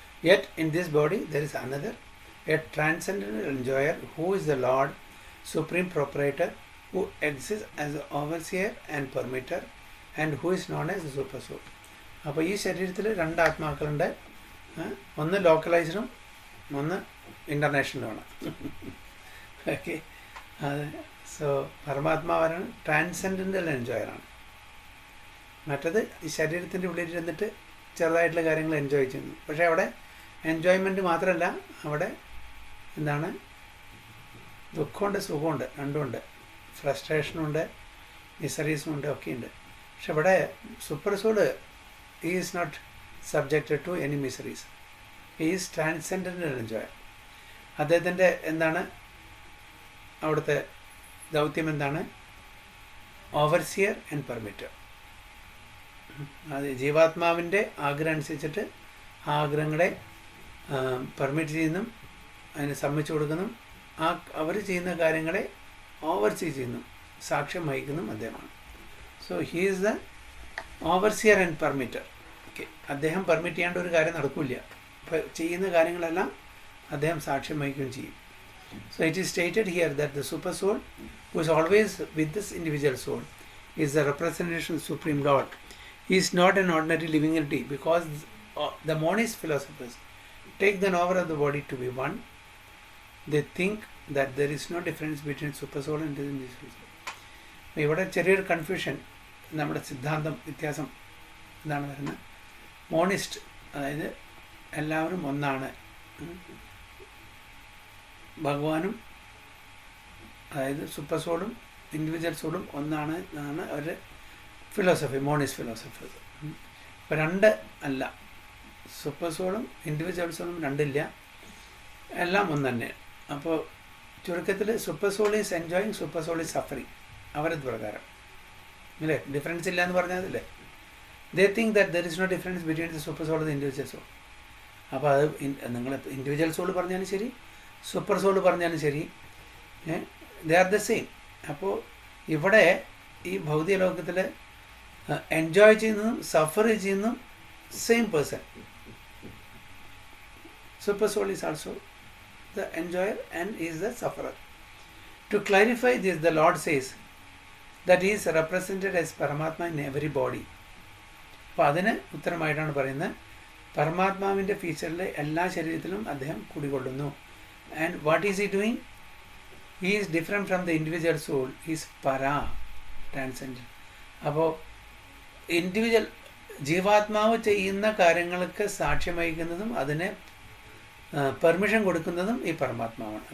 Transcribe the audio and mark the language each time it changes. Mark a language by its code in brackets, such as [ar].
[en] Yet in this body there is another, a transcendental enjoyer who is the Lord, Supreme Proprietor, who exists as the overseer and permitter, and who is known as the Super Soul. [ml] അപ്പോൾ ഈ ശരീരത്തിൽ രണ്ട് ആത്മാക്കളുണ്ട്. ഒന്ന് ലോക്കലൈസ്ഡും ഒന്ന് ഇൻ്റർനാഷണലുമാണ്. Okay, അത് so പരമാത്മാവാണ് transcendental എൻജോയറാണ്. മറ്റത് ഈ ശരീരത്തിൻ്റെ ഉള്ളിൽ ഇരുന്നിട്ട് ചെറുതായിട്ടുള്ള കാര്യങ്ങൾ എൻജോയ് ചെയ്യുന്നു. പക്ഷേ അവിടെ എൻജോയ്മെൻറ്റ് മാത്രമല്ല, അവിടെ എന്താണ്, ദുഃഖമുണ്ട് സുഖമുണ്ട് രണ്ടുമുണ്ട്, ഫ്രസ്ട്രേഷനുണ്ട് മിസറീസുമുണ്ട് ഒക്കെയുണ്ട്. പക്ഷെ ഇവിടെ [en] Super soul he is not subjected to any miseries. He is transcendental enjoyer. [ml] അദ്ദേഹത്തിൻ്റെ എന്താണ് അവിടുത്തെ ദൗത്യം എന്താണ്? Overseer and പെർമിറ്റർ. അത് ജീവാത്മാവിൻ്റെ ആഗ്രഹം അനുസരിച്ചിട്ട് ആ ആഗ്രഹങ്ങളെ പെർമിറ്റ് ചെയ്യുന്നു, അതിന് സമ്മതിച്ചു കൊടുക്കുന്നു, ആ അവർ ചെയ്യുന്ന കാര്യങ്ങളെ ഓവർസീ ചെയ്യുന്നു, സാക്ഷ്യം വഹിക്കുന്നു അദ്ദേഹമാണ്. [en] So he is the overseer and permitter. [ml] Okay, അദ്ദേഹം പെർമിറ്റ് ചെയ്യാണ്ട് ഒരു കാര്യം നടക്കില്ല. അപ്പോൾ ചെയ്യുന്ന കാര്യങ്ങളെല്ലാം അദ്ദേഹം സാക്ഷ്യം വഹിക്കുകയും ചെയ്യും. [en] So it is stated here that the super soul, who is always with this individual soul, is the representation of Supreme Lord. He is not an ordinary living entity, because the monist philosophers take the knower of the body to be one. They think that there is no difference between super soul and individual soul. [ml] അപ്പോൾ ഇവിടെ ചെറിയൊരു confusion, നമ്മുടെ സിദ്ധാന്തം വ്യത്യാസം ഇതാണ് വരുന്നത്. മോണിസ്റ്റ്, അതായത് എല്ലാവരും ഒന്നാണ്, ഭഗവാനും അതായത് സൂപ്പർ സോളും ഇൻഡിവിജ്വൽ സോളും ഒന്നാണ് എന്നാണ് ഒരു ഫിലോസഫി, മോണിസ്റ്റ് ഫിലോസഫി. അപ്പോൾ രണ്ട് അല്ല, സൂപ്പർ സോളും ഇൻഡിവിജ്വൽ സോളും രണ്ടില്ല, എല്ലാം ഒന്ന് തന്നെ. അപ്പോൾ ചുരുക്കത്തിൽ [en] super soul is enjoying, super soul is suffering, [ml] അവരത് പ്രകാരം അല്ലേ, ഡിഫറൻസ് ഇല്ല എന്ന് പറഞ്ഞതല്ലേ. [en] They think that there is no difference between the super soul and individual soul. [ml] അപ്പോൾ അത് നിങ്ങൾ ഇൻഡിവിജ്വൽ സോൾ പറഞ്ഞാലും ശരി, [en] Super soul പറഞ്ഞാലും ശരി, they are the same. [ml] അപ്പോൾ ഇവിടെ ഈ ഭൗതിക ലോകത്തിൽ എൻജോയ് ചെയ്യുന്നതും സഫർ ചെയ്യുന്നതും same person. [en] super soul is [ml] also [en] the enjoyer and is the sufferer. To clarify this, the Lord says that he is represented as Paramatma in every body. [ml] അപ്പോൾ അതിന് ഉത്തരമായിട്ടാണ് പറയുന്നത്, പരമാത്മാവിൻ്റെ ഫീച്ചറിൽ എല്ലാ ശരീരത്തിലും അദ്ദേഹം കുടികൊള്ളുന്നു. [en] And what is he doing? He is different from the individual soul, is പരാ, transcendent. [ml] അപ്പോൾ individual ജീവാത്മാവ് ചെയ്യുന്ന കാര്യങ്ങൾക്ക് സാക്ഷ്യം വഹിക്കുന്നതും അതിനെ പെർമിഷൻ കൊടുക്കുന്നതും ഈ പരമാത്മാവാണ്.